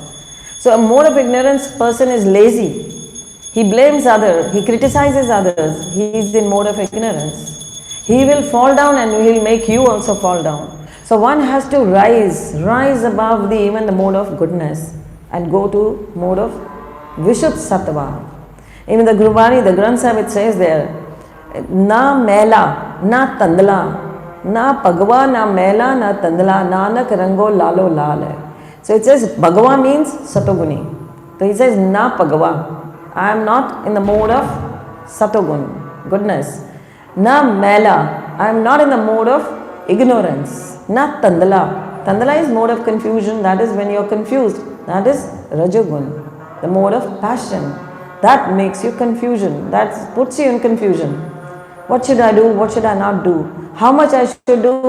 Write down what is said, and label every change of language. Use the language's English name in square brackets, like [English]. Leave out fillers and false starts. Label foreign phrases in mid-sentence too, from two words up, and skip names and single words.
[English] So a mode of ignorance person is lazy. He blames others, he criticizes others, he is in mode of ignorance. He will fall down and he will make you also fall down. So one has to rise above even the mode of goodness and go to mode of Vishuddha Sattva. Even the Gurbani, the Granth Sahib, it says there, [Punjabi] ਨਾ ਮੈਲਾ, ਨਾ ਧੁੰਧਲਾ, ਨਾ ਭਗਵਾ, ਨਾ ਮੈਲਾ, ਨਾ ਧੁੰਧਲਾ, ਨਾਨਕ ਰੰਗੋ ਲਾਲੋ ਲਾਲ. [English] So it says Bhagava means Satoguni. So he says [Punjabi] ਨਾ ਭਗਵਾ. [English] I am not in the mode of Satogun, goodness. [Punjabi] ਨਾ ਮੈਲਾ, [English] I am not in the mode of ignorance. [Punjabi] ਨਾ ਧੁੰਧਲਾ. [English] Tandla is mode of confusion, that is when you are confused. That is Rajogun, the mode of passion. That makes you confusion, that puts you in confusion. What should I do? What should I not do? How much I should do?